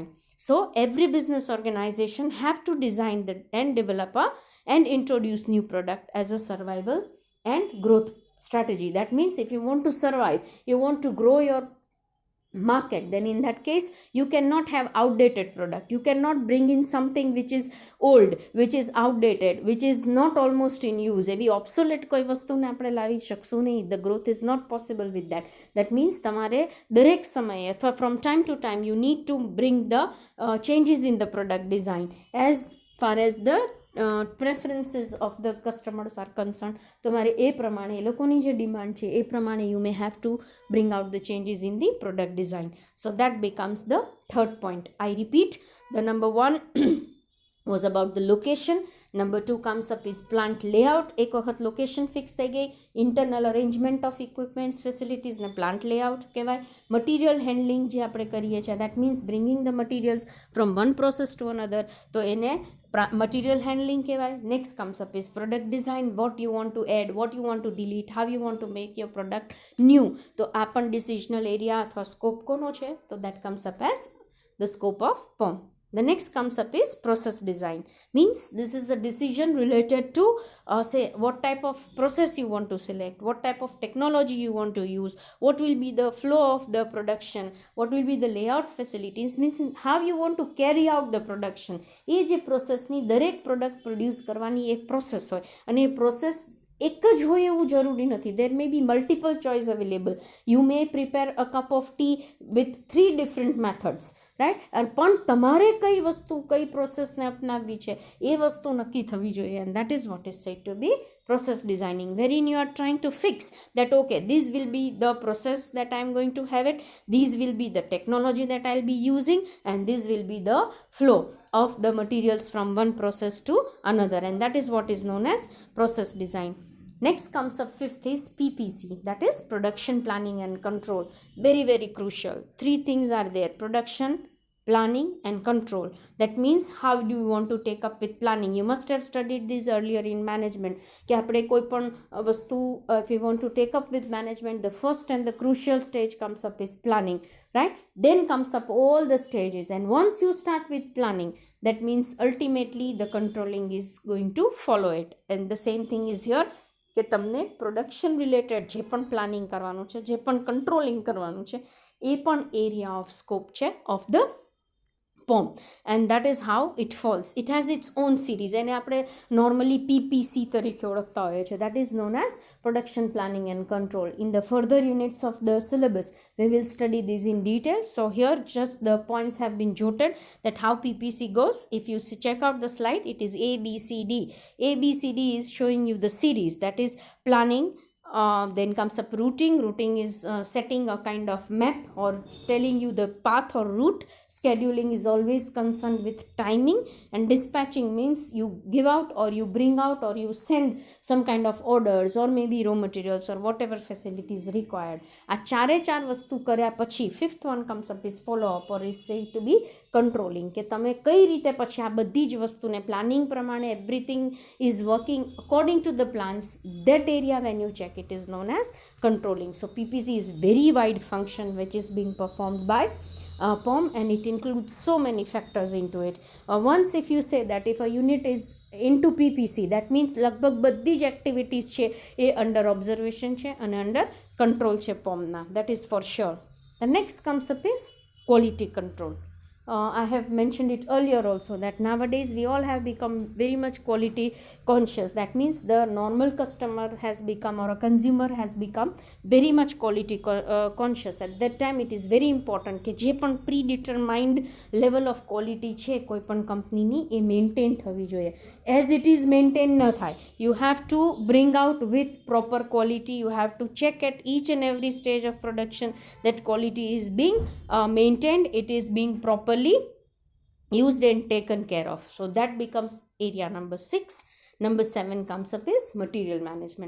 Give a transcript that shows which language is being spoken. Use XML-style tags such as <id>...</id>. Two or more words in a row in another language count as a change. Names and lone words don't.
<en>So every business organization have to design and develop and introduce new product as a survival and growth strategy. That means if you want to survive, you want to grow your market, then in that case you cannot have outdated product. You cannot bring in something which is old, which is outdated, which is not almost in use.</en> <gu>એવી obsolete કોઈ વસ્તુને આપણે લાવી શકશું નહીં.</gu> <en>The growth is not possible with that. That means</en> <gu>તમારે દરેક સમયે અથવા</gu> <en>from time to time you need to bring the changes in the product design as far as the preferences of the customers are concerned.</en> <gu>તમારે એ પ્રમાણે એ લોકોની જે ડિમાન્ડ છે એ પ્રમાણે</gu> <en>you may have to bring out the changes in the product design. So that becomes the third point. I repeat, the number one was about the location. Number two comes up is plant layout.</en> <gu>એક વખત</gu> <en>location fix</en> <gu>થઈ ગઈ,</gu> <en>internal arrangement of equipments facilities</en> <gu>ને</gu> <en>plant layout</en> <gu>કહેવાય.</gu> <en>material handling</en> <gu>જે આપણે કરીએ છીએ,</gu> <en>that means bringing the materials from one process to another,</en> <gu>તો એને</gu> <en>material handling કહેવાય. next comes up is product design. what you want to add, what you want to delete, how you want to make your product new.</en> <gu>તો આ પણ</gu> <en>decisional area</en> <gu>અથવા scope કોનો છે, તો</gu> <en>that comes up as the scope of POM. The next comes up is process design. Means this is a decision related to say what type of process you want to select, what type of technology you want to use, what will be the flow of the production, what will be the layout facilities. Means how you want to carry out the production.</en> <gu>એ જે પ્રોસેસની દરેક</gu> <en>product produce</en> <gu>કરવાની એક પ્રોસેસ હોય, અને એ પ્રોસેસ એક જ હોય એવું જરૂરી નથી.</gu> <en>there may be multiple choice available. you may prepare a cup of tea with 3 different methods, રાઈટ.</en> <gu>પણ તમારે કઈ વસ્તુ કઈ પ્રોસેસને અપનાવવી છે એ વસ્તુ નક્કી થવી જોઈએ.</gu> <en>and that is what is said to be process designing, wherein you are trying to fix that okay, this will be the process that I am going to have it, these will be the technology that I'll be using, and this will be the flow of the materials from one process to another, and that is what is known as process design. Next comes up fifth is PPC, that is production planning and control. Very very crucial. 3 things are there: production, planning and control. That means how do you want to take up with planning. You must have studied this earlier in management</en> <gu>કે આપણે કોઈ પણ વસ્તુ</gu> <en>if you want to take up with management, the first and the crucial stage comes up is planning, right? Then comes up all the stages, and once you start with planning, that means ultimately the controlling is going to follow it. And the same thing is here</en> <gu>કે તમને</gu> <en>production related</en> <gu>જે પણ પ્લાનિંગ કરવાનું છે, જે પણ કંટ્રોલિંગ કરવાનું છે, એ પણ</gu> <en>area of scope છે of the POM, and that is how it falls. It has its own series,</en> <gu>એને આપણે normally PPC તરીકે ઓળખતા હોઈએ છીએ.</gu> <en>That is known as production planning and control. In the further units of the syllabus, we will study this in detail. So here just the points have been jotted that how PPC goes. If you check out the slide, it is ABCD. ABCD is showing you the series, that is planning. Then comes up routing. Routing is setting a kind of map or telling you the path or route. Scheduling is always concerned with timing, and dispatching means you give out or you bring out or you send some kind of orders or maybe raw materials or whatever facilities required.</en> <gu>આ ચારે ચાર વસ્તુ કર્યા પછી</gu> <en>fifth one comes up is follow up or is said to be controlling,</en> <gu>કે તમે કઈ રીતે પછી આ બધી જ વસ્તુને પ્લાનિંગ પ્રમાણે</gu> <en>everything is working according to the plans. That area when you check, it is known as controlling. So PPC is very wide function which is being performed by POM, and it includes so many factors into it. Once if you say that if a unit is into PPC, that means</en> <gu>લગભગ બધી જ એક્ટિવિટીઝ છે એ</gu> <en>under observation</en> <gu>છે અને</gu> <en>under control</en> <gu>છે POMના.</gu> <en>That is for sure. The next comes up is quality control. I have mentioned it earlier also that nowadays we all have become very much quality conscious. That means the normal customer has become, or a consumer has become very much quality conscious. At that time it is very important</en> <gu>કે જે પણ</gu> <en>predetermined level of quality</en> <gu>છે કોઈ પણ કંપનીની એ મેન્ટેન થવી જોઈએ.</gu> <en>As it is maintained</en> <gu>ન થાય,</gu> <en>you have to bring out with proper quality. You have to check at each and every stage of production that quality is being maintained, it is being properly used and taken care of. So that becomes area number 6. Number 7 comes up is material management.</en>